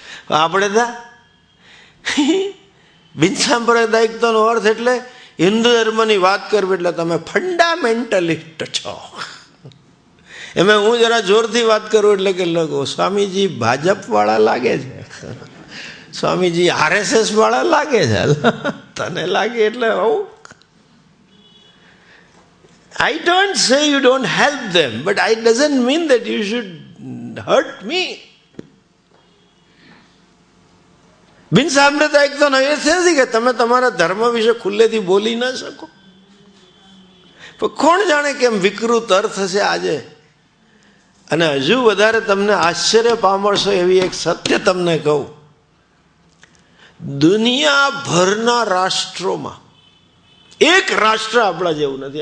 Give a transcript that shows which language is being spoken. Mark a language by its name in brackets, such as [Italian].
[Gujarati] આપણે તા બિન સાંપ્રદાયિકતાનો અર્થ એટલે હિન્દુ ધર્મની વાત કરવી એટલે તમે ફંડામેન્ટલિસ્ટ છો. એમાં હું જરા જોરથી વાત કરું એટલે કે લોકો સ્વામીજી ભાજપ વાળા લાગે છે, સ્વામીજી RSS વાળા લાગે છે. તને લાગે એટલે આવું. [English] I don't say you don't help them, but it doesn't mean that you should hurt me. [Gujarati] બિન સાંપ્રદાયિકતાનો એ નથી કે તમે તમારા ધર્મ વિશે ખુલ્લેથી બોલી ન શકો. પણ કોણ જાણે કેમ વિકૃત અર્થ છે આજે. અને હજુ વધારે તમને આશ્ચર્ય પામશો એવી એક સત્ય તમને કહું, દુનિયાભરના રાષ્ટ્રોમાં એક રાષ્ટ્ર આપણા જેવું નથી.